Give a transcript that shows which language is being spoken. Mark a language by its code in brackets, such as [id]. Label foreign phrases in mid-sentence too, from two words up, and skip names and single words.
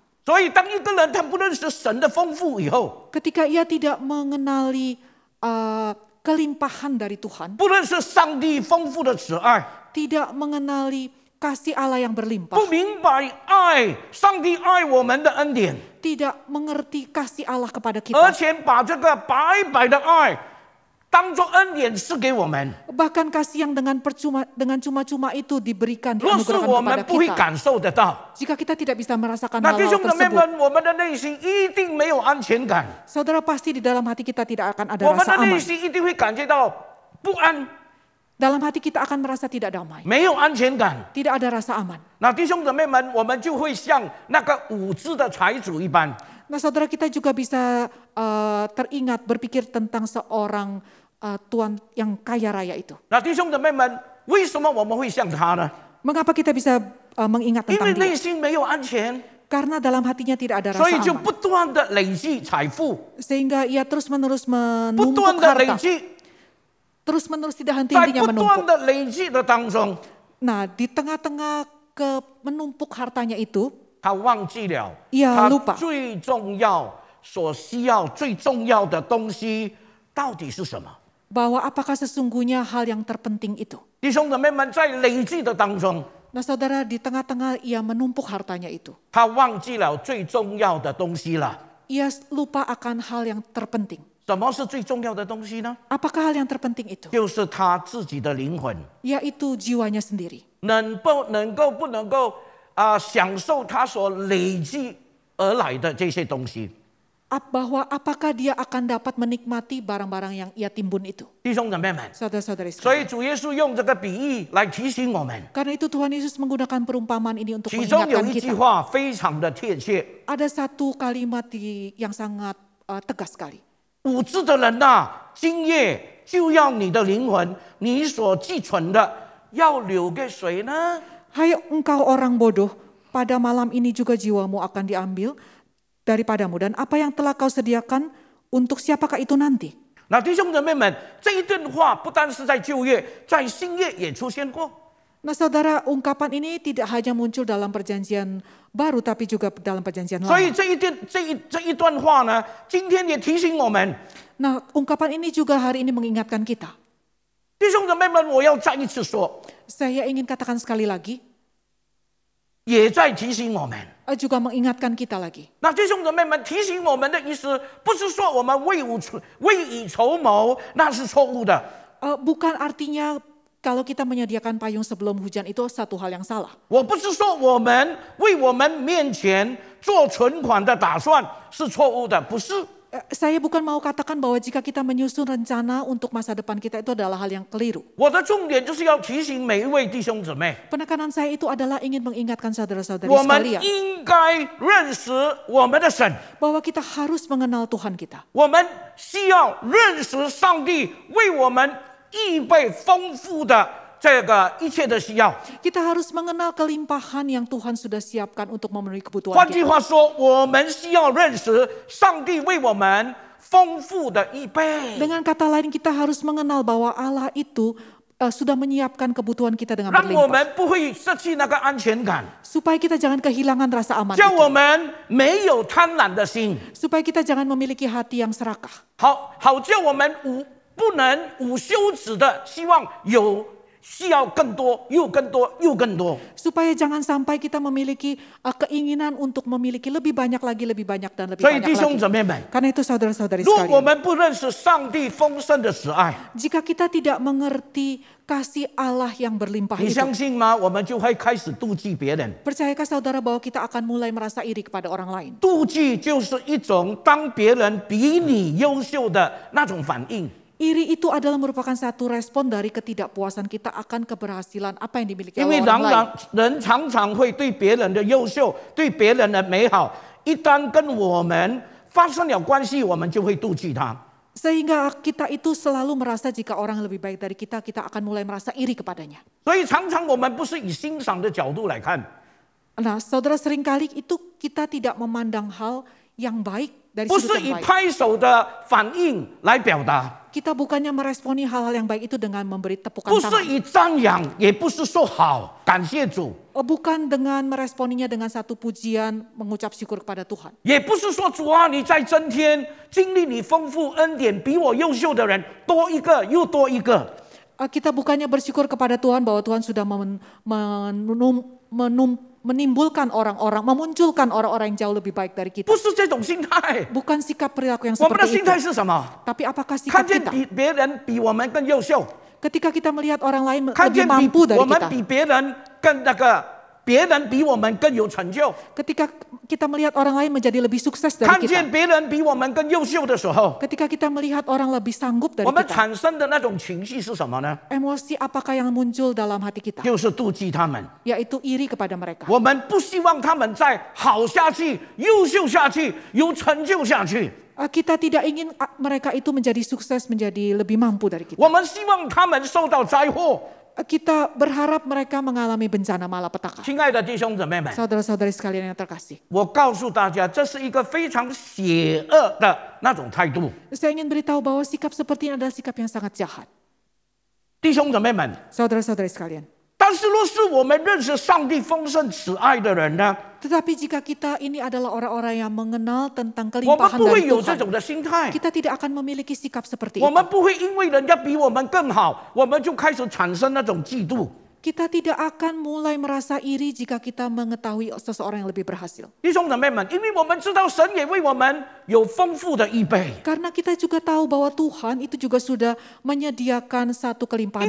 [zh] 所以，当一个人他不认识神的丰富以后， [id] Ketika ia tidak mengenali kelimpahan dari Tuhan, [zh] 不认识上帝丰富的慈爱， [id] tidak mengenali kasih Allah yang berlimpah, [zh] 不明白上帝爱我们的恩典， [id] tidak mengerti kasih Allah kepada [zh] 而 [id] kita, [zh] 且把这个白白的爱当作恩典赐给我们。 [id] bahkan kasih yang dengan cuma-cuma itu diberikan, [zh] 若是 [id] dianugerahkan [zh] 我们 [id] kepada [zh] 不会 [id] kita. [zh] 感受得到， [id] Jika kita tidak bisa merasakan [zh] 那 [id] hal [zh] 弟兄姊妹 [id] tersebut, [zh] 们，我们的内心一定没有安全感， [id] saudara pasti di dalam hati kita tidak akan ada [zh] 我们 [id] rasa [zh] 的内 [id] aman. [zh] 心一定会感觉到不安， [id] Dalam hati kita akan merasa tidak damai, [zh] 没有安全感。 [id] tidak ada rasa aman. [zh] 那弟兄姊妹们，我们就会像那个无知的财主一般， [id] Nah, saudara, kita juga bisa teringat berpikir tentang seorang tuan yang kaya raya itu. [zh] 那弟兄姊妹们，为什么我们会像他呢？ [id] Mengapa kita bisa mengingat [zh] 因为 [id] tentang [zh] 内 [id] dia? [zh] 心没有安全， [id] Karena dalam hatinya tidak ada [zh] 所 [id] rasa [zh] 以就 [id] aman. [zh] 不断的累积财富， [id] Sehingga ia terus-menerus [zh] 不 [id] menumpuk [zh] 断的累 [id] harta. [zh] 积， [id] Terus-menerus tidak [zh] 在 [id] henti-hentinya [zh] 不断 [id] menumpuk. [zh] 的累积的当中， [id] Nah, di tengah-tengah menumpuk hartanya itu, [zh] 他忘记了 [id] ia [zh] 他 [id] lupa [zh] 最重要、所需要、最重要的东西到底是什么。 [id] bahwa apakah sesungguhnya hal yang terpenting itu. [zh] 弟兄姊妹们，在累积的当中， [id] Nah, saudara, di tengah-tengah ia menumpuk hartanya itu. [zh] 他忘记了最重要的东西了。 [id] Ia lupa akan hal yang terpenting. [zh] 什么是最重要的东西呢？ [id] Apakah hal yang terpenting itu? [zh] 就是他自己的灵魂， [id] Yaitu jiwanya sendiri. [zh] 不能够享受他所累积而来的这些东西。 [id] Bahwa apakah dia akan dapat menikmati barang-barang yang ia timbun itu. [zh] 弟兄姊妹们， [id] Saudara-saudari [zh] 所 [id] sekalian. [zh] 以主耶稣用这个比喻来提醒我们， [id] Karena itu Tuhan Yesus menggunakan perumpamaan ini untuk [zh] 其中有 [id] mengingatkan [zh] 一句 [id] kita. [zh] 话非常的贴切： [id] Ada satu kalimat yang sangat tegas sekali. [zh] 无知的人呐、今夜就要你的灵魂，你所寄存的，要留给谁呢？ [id] Hai engkau orang bodoh, pada malam ini juga jiwamu akan diambil daripadamu. Dan apa yang telah kau sediakan, untuk siapakah itu nanti? [zh] 那弟兄姊妹们，这一段话不单是在旧约，在新约也出现过。 [id] Nah saudara, ungkapan ini tidak hanya muncul dalam perjanjian baru, tapi juga dalam perjanjian [zh] 所以 [id] lama. [zh] 这一段话呢，今天也提醒我们， [id] Nah ungkapan ini juga hari ini mengingatkan kita. [zh] 弟兄姊妹们，我要再一次说， [id] Saya ingin katakan sekali lagi, [zh] 也在提醒我们。 [id] juga mengingatkan kita lagi. [zh] 那弟兄姊妹们，提醒我们的意思，不是说我们未雨绸缪，那是错误的。 [id] Bukan artinya kalau kita menyediakan payung sebelum hujan itu satu hal yang salah. [zh] 我不是说我们为我们面前做存款的打算是错误的，不是。 [id] Saya bukan mau katakan bahwa jika kita menyusun rencana untuk masa depan kita itu adalah hal yang keliru. [zh] 我的重点就是要提醒每一位弟兄姊妹， [id] Penekanan saya itu adalah ingin mengingatkan saudara-saudari [zh] 我们 [id] sekalian [zh] 应该认识我们的神， [id] bahwa kita harus mengenal Tuhan kita. [zh] 我们需要认识上帝为我们预备丰富的这个一切的需要。 [id] Kita harus mengenal kelimpahan yang Tuhan sudah siapkan untuk memenuhi kebutuhan [zh] 换句 [id] kita. [zh] 话说，我们需要认识上帝为我们丰富的预备。 [id] Dengan kata lain kita harus mengenal bahwa Allah itu sudah menyiapkan kebutuhan kita dengan [zh] 让我 [id] berlimpah. [zh] 们不会失去那个安全感， [id] Supaya kita jangan kehilangan rasa aman [zh] 叫 [id] itu. [zh] 我们没有贪婪的心， [id] Supaya kita jangan memiliki hati yang serakah. [zh] 好叫我们不能无休止的希望需要更多，又更多，又更多。 [id] Supaya jangan sampai kita memiliki keinginan untuk memiliki lebih banyak lagi, lebih banyak dan lebih [zh] 所以 [id] banyak [zh] 弟兄 [id] lagi. [zh] 姊妹们， [id] Karena itu saudara-saudari [zh] 如果我 [id] sekalian, [zh] 们不认识上帝丰盛的慈爱， [id] jika kita tidak mengerti kasih Allah yang berlimpah [zh] 你 [id] itu, [zh] 相信吗？我们就会开始妒忌别人。 [id] percayakah saudara bahwa kita akan mulai merasa iri kepada orang lain? [zh] 妒忌就是一种当别人比你优秀的那种反应。 [id] Iri itu adalah merupakan satu respon dari ketidakpuasan kita akan keberhasilan apa yang dimiliki [zh] 因为 [id] oleh orang lain. [zh] 人常常会对别人的优秀、对别人的美好，一旦跟我们发生了关系，我们就会妒忌他。 [id] Sehingga kita itu selalu merasa jika orang lebih baik dari kita, kita akan mulai merasa iri kepadanya. [zh] 所以常常我们不是以欣赏的角度来看， [id] Nah, saudara seringkali itu kita tidak memandang hal yang baik dari [zh] 不是 [id] sudut [zh] 以 [id] yang baik. [zh] 拍手的反应来表达， [id] Kita bukannya meresponi hal-hal yang baik itu dengan memberi tepukan [zh] 不是 [id] tangan. [zh] 以赞扬，也不是说好，感谢主， [id] Bukan dengan meresponinya dengan satu pujian, mengucap syukur kepada Tuhan. [zh] 也不是说主啊，你在增添经历你丰富恩典比我优秀的人多一个又多一个。 [id] Kita bukannya bersyukur kepada Tuhan bahwa Tuhan sudah menimbulkan orang-orang, memunculkan orang-orang yang jauh lebih baik dari kita. [zh] 不是这种心态， [id] Bukan sikap perilaku yang [zh] 我们的 [id] seperti [zh] 心态 [id] itu. [zh] 是什么？ [id] Tapi apakah [zh] 看 [id] sikap [zh] 见 [id] kita? [zh] 别人比我们更优秀， [id] Ketika kita melihat orang lain [zh] 看 [id] lebih [zh] 见 [id] mampu [zh] 我 [id] dari [zh] 们 [id] kita. [zh] 比别人更别人比我们更有成就， [id] Ketika kita melihat orang lain menjadi lebih sukses dari [zh] 看 [id] kita. [zh] 见别人比我们更优秀的时候， [id] Ketika kita melihat orang lebih sanggup dari [zh] 我们 [id] kita. [zh] 产生的那种情绪是什么呢？ [id] Emosi apakah yang muncul dalam hati kita? [zh] 就是妒忌他们。 [id] Yaitu iri kepada mereka. [zh] 我们不希望他们再好下去、优秀下去、有成就下去。 [id] Kita tidak ingin mereka itu menjadi sukses, menjadi lebih mampu dari kita. [zh] 我们希望他们受到灾祸。 [id] Kita berharap mereka mengalami bencana malapetaka. [zh] 亲爱的弟兄姊妹们， [id] Saudara-saudari sekalian yang terkasih. [zh] 我告诉大家，这是一个非常邪恶的那种态度。 [id] Saya ingin beritahu bahwa sikap seperti ini adalah sikap yang sangat jahat. [zh] 弟兄姊妹们， [id] Saudara-saudari sekalian. [zh] 但是若是我们认识上帝丰盛慈爱的人呢， [id] Tetapi jika kita ini adalah orang-orang yang mengenal tentang [zh] 我们 [id] kelimpahan [zh] 不会 [id] dari [zh] 有这 [id] Tuhan, [zh] 种的心态。 [id] kita tidak akan memiliki sikap seperti [zh] 我 [id] itu. [zh] 们不会因为人家比我们更好，我们就开始产生那种嫉妒。 [id] Kita tidak akan mulai merasa iri jika kita mengetahui seseorang yang lebih berhasil. [zh] 弟兄姊妹们，因为我们知道神也为我们有丰富的预备， [id] Karena kita juga tahu bahwa Tuhan itu juga sudah menyediakan satu kelimpahan